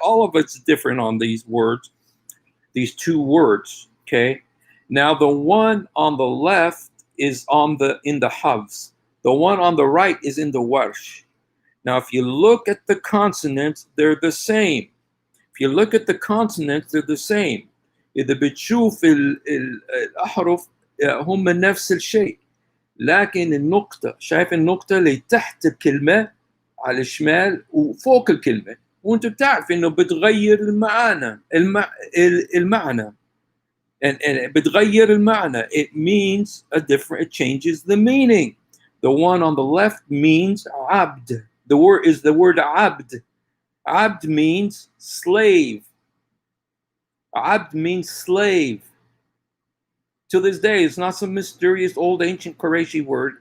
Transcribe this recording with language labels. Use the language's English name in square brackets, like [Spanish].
[English] All of it's different on these words. These two words. Okay. Now the one on the left is in the Hafs. The one on the right is in the Warsh. Now, if you look at the consonants, they're the same. If you look at the consonants, they're the same. [Arabic] إذا بتشوف الأحرف هم نفس الشيء. لكن النقطة، شايف النقطة اللي تحت الكلمة على الشمال وفوق الكلمة، وأنت بتعرف إنه بتغير المعنى. [English] And [Arabic] بتغير المعنى. [English] It means it changes the meaning. The one on the left means abd. The word abd. Abd means slave. Abd means slave. To this day, it's not some mysterious old ancient Qurayshi word.